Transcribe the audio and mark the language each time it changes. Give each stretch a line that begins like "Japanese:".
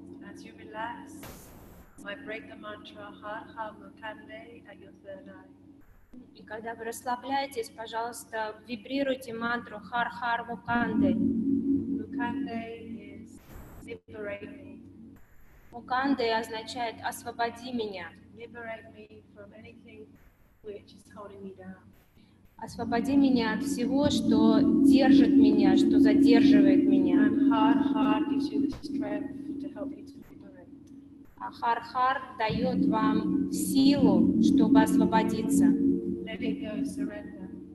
English: As you relax, vibrate the mantra Har Har Mukande at your third eye.
Russian: И когда вы расслабляетесь, пожалуйста, вибрируйте мантру Хар-Хар Муканде.
English: Mukande is liberate me.
Russian: Муканде означает «освободи меня».
English: Liberate me from anything which is holding me down.
Russian: Освободи меня от всего, что держит меня, что задерживает меня.
English: And Har Har gives you the strength to help you to liberate.
Russian: А Хар-Хар дает вам силу, чтобы освободиться.
English: Let it go, surrender.